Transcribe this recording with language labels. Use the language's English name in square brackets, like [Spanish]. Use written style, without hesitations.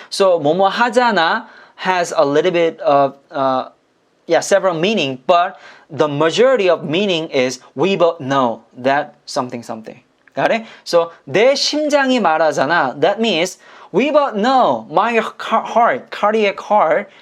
[English] So [Korean] 뭐뭐 하잖아 [English] has a little bit of several meaning, but the majority of meaning is we both know that something. Got it? [Korean] So 내 심장이 말하잖아. [English] That means we both know my heart, cardiac heart.